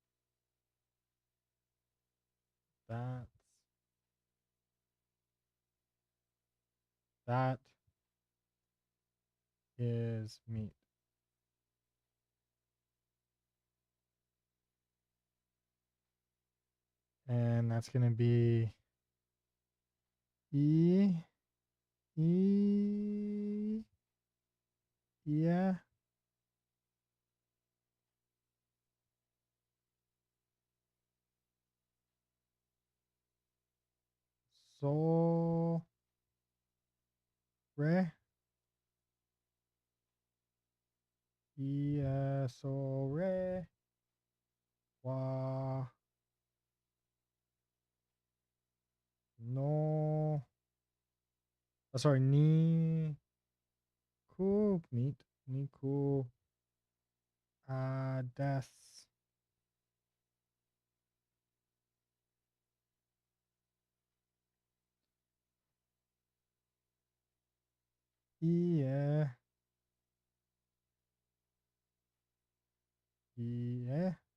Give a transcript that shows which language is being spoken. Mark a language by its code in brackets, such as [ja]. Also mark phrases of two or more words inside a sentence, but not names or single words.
[en] That's that is meat. And that's going to be E. E. Yeah. [ja] So. Re. E. So. Re. Wa. [en] No. Oh, sorry. [ja] Ni. Ku. [en] Meat. [ja] Ni ku. Des. E. E.